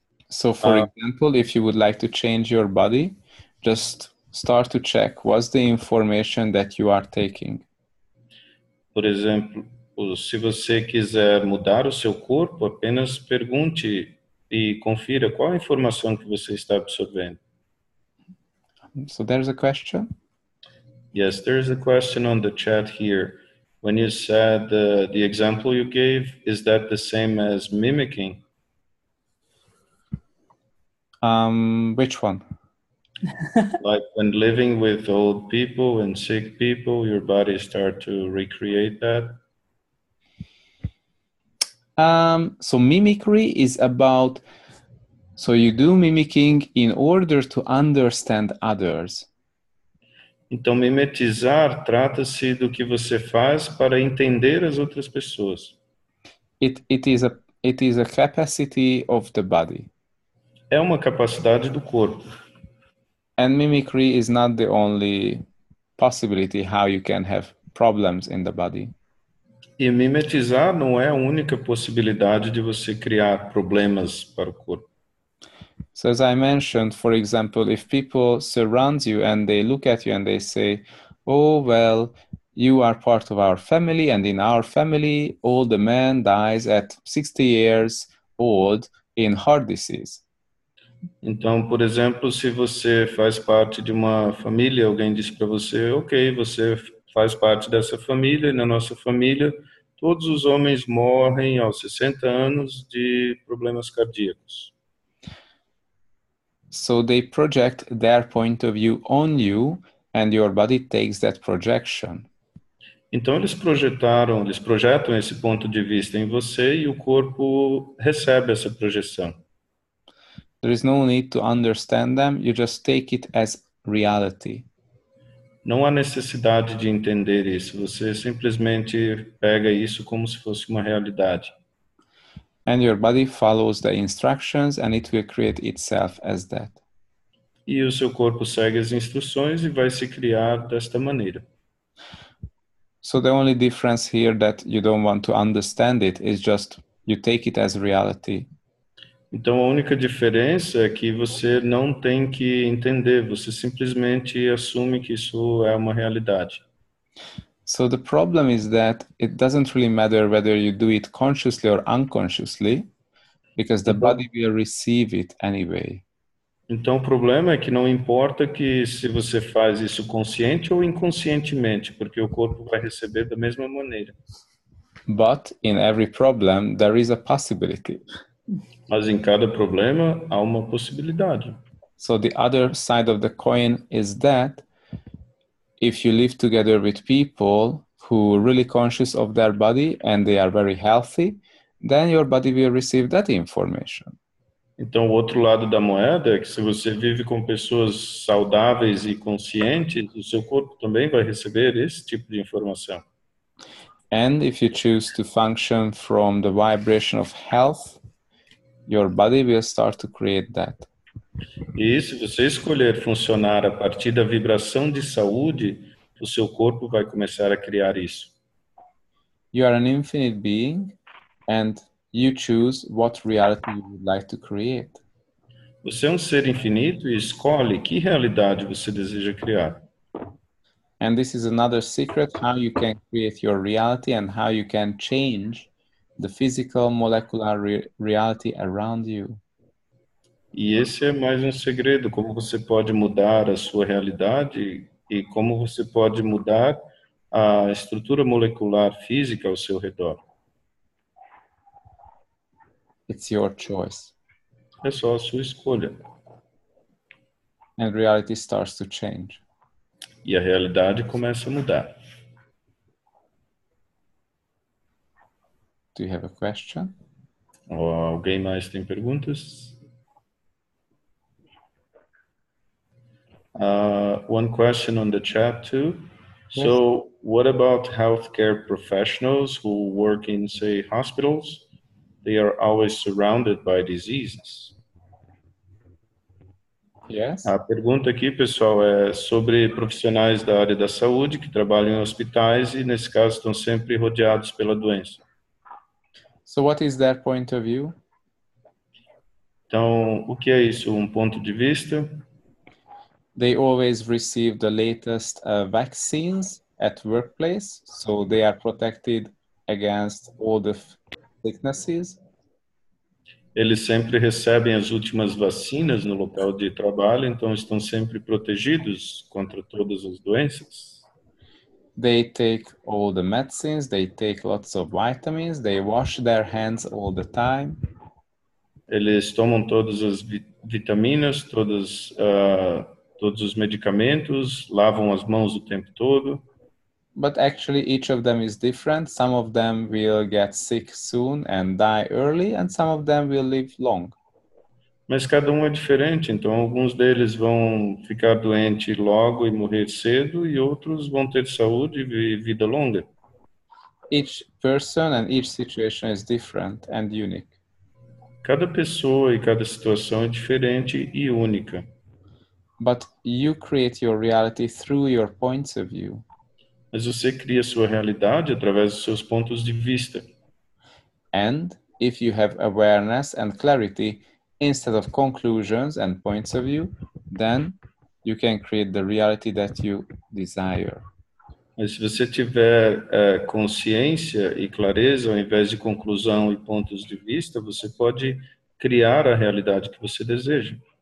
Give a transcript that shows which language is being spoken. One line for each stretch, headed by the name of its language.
English: So, for example, if you would like to change your body, just start to check what's the information that you are taking.
Portuguese: Por exemplo, se você quiser mudar o seu corpo, apenas pergunte e confira qual a informação que você está absorvendo.
English: So there's a question. Yes, there's a question on the chat here. When you said the example you gave, is that the same as mimicking? Which one? Like when living with old people and sick people, your body start to recreate that? So mimicry is about, so you do mimicking in order to understand others.
Portuguese: Então, mimetizar trata-se do que você faz para entender as outras pessoas.
English: It is a capacity of the body.
Portuguese: É uma capacidade do corpo.
English: And mimicry is not the only possibility how you can have problems in the body.
Portuguese: E mimetizar não é a única possibilidade de você criar problemas para o corpo.
English: So as I mentioned, for example, if people surround you and they look at you and they say, oh, well, you are part of our family, and in our family, all the man dies at 60 years old in heart disease.
Portuguese: Então, por exemplo, se você faz parte de uma família, alguém diz para você, ok, você faz parte dessa família, e na nossa família, todos os homens morrem aos 60 anos de problemas cardíacos.
English: So they project their point of view on you, and your body takes that projection.
Portuguese: Então eles projetam esse ponto de vista em você e o corpo recebe essa projeção.
English: There is no need to understand them, you just take it as reality.
Portuguese: Não há necessidade de entender isso, você simplesmente pega isso como se fosse uma realidade.
English: And your body follows the instructions and it will create itself as that.
Portuguese: E o seu corpo segue as instruções e vai se criar desta maneira.
English: So the only difference here that you don't want to understand it is just you take it as reality.
Portuguese: Então a única diferença é que você não tem que entender, você simplesmente assume que isso é uma realidade.
English: So the problem is that it doesn't really matter whether you do it consciously or unconsciously, because the body will receive it anyway.
Portuguese: Então o problema é que não importa que se você faz isso consciente ou inconscientemente, porque o corpo vai receber da mesma maneira.
English: But in every problem, there is a possibility.
Portuguese: Mas em cada problema há uma possibilidade.
English: So the other side of the coin is that if you live together with people who are really conscious of their body and they are very healthy, then your body will receive that information.
Portuguese: Então, o outro lado da moeda é que se você vive com pessoas saudáveis e conscientes, o seu corpo também vai receber esse tipo de informação.
English: And if you choose to function from the vibration of health, your body will start to create that.
Portuguese: E se você escolher funcionar a partir da vibração de saúde, o seu corpo vai começar a criar isso.
English: You are an infinite being and you choose what reality you would like to create.
Portuguese: Você é um ser infinito e escolhe que realidade você deseja criar.
English: And this is another secret, how you can create your reality and how you can change the physical molecular reality around you.
Portuguese: E esse é mais um segredo, como você pode mudar a sua realidade e como você pode mudar a estrutura molecular física ao seu redor.
English: It's your choice.
Portuguese: É só a sua escolha.
English: And reality starts to change.
Portuguese: E a realidade começa a mudar.
English: Do you have a question?
Portuguese: Alguém mais tem perguntas?
English: One question on the chat too. Yes. So what about healthcare professionals who work in, say, hospitals? They are always surrounded by diseases. Yes.
Portuguese: A pergunta aqui, pessoal, é sobre profissionais da área da saúde que trabalham em hospitais e, nesse caso, estão sempre rodeados pela doença.
English: So what is their point of view?
Portuguese: Então, o que é isso? Um ponto de vista?
English: They always receive the latest vaccines at workplace, so they are protected against all the sicknesses.
Portuguese: Eles sempre recebem as últimas vacinas no local de trabalho, então estão sempre protegidos contra todas as doenças.
English: They take all the medicines, they take lots of vitamins, they wash their hands all the time.
Portuguese: Eles tomam todas as vitaminas, todos os medicamentos, lavam as mãos o tempo todo.
English: But actually each of them is different. Some of them will get sick soon and die early, and some of them will live long.
Portuguese: Mas cada um é diferente, então alguns deles vão ficar doentes logo e morrer cedo, e outros vão ter saúde e vida longa.
English: Each person and each situation is different and unique.
Portuguese: Cada pessoa e cada situação é diferente e única.
English: But you create your reality through your points of view.
Portuguese: Mas você cria sua realidade através dos seus pontos de vista.
English: And if you have awareness and clarity instead of conclusions and points of view, then you can create the reality that you desire.
Portuguese: Mas se você tiver consciência e clareza, ao invés de conclusão e pontos de vista, você pode criar a realidade que você deseja.